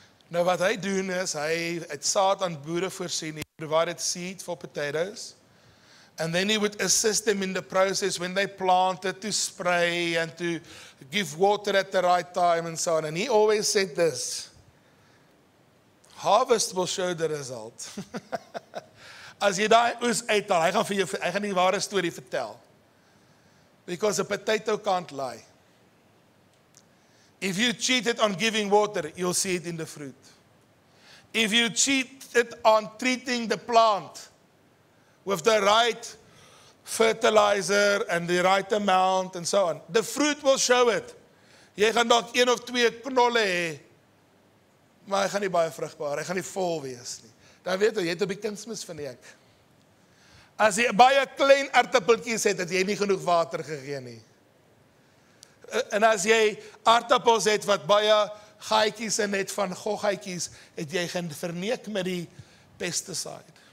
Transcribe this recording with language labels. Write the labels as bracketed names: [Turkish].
[Afrikaans] Nou wat hy doen is, hy het saad aan boere voorsien, [English] he provided seed for potatoes, and then he would assist them in the process when they planted to spray and to give water at the right time and so on. And he always said this, harvest will show the result. [Afrikaans] As jy daai oes uithaal, hy gaan die ware storie vertel. [English] Because a potato can't lie. If you cheated on giving water, you'll see it in the fruit. If you cheated on treating the plant with the right fertilizer and the right amount and so on, the fruit will show it. [Afrikaans] Jy gaan dalk 1 of 2 knolle hê, maar hy gaan nie baie vrugbaar, hy gaan nie vol wees nie. Dan weet jy het 'n bietjie kunsmis van ek. As jy baie klein aardappeltjies het, het jy nie genoeg water gegee nie. En as jy aardappels het wat baie gaatjies en net van goggaatjies, het jy gaan verneek met die pesticide.